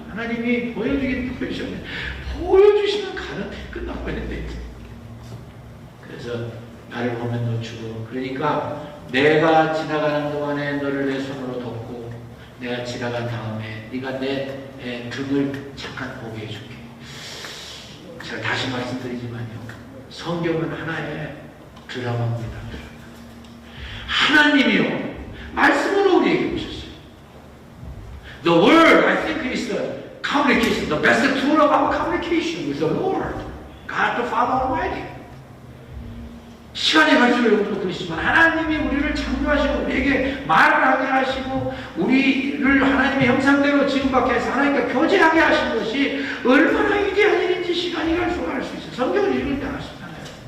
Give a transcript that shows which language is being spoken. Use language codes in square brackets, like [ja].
[ko] 하나님이 보여주긴 보여주셨는데 보여주시면 가는데 끝나고 있는데, 그래서 나를 보면 놓치고, 그러니까 내가 지나가는 동안에 너를 내 손으로 덮고 내가 지나간 다음에 네가 내 등을 잠깐 보게 해줄게. 제가 다시 말씀드리지만요, 성경은 하나의 드라마입니다. 하나님이요, 말씀으로 우리에게 오셨어요. [en] The word, I think, is the communication, the best tool of our communication with the Lord, God the Father Almighty. [ko] 시간이 갈수록 여러분도 그러시지만 하나님이 우리를 창조하시고 우리에게 말을 하게 하시고 우리를 하나님의 형상대로 지음받게 해서 하나님과 교제하게 하신 것이 얼마나 위대한 일인지 시간이 갈수록 알 수 있어요. 성경을 읽을 때 알 수 있잖아요.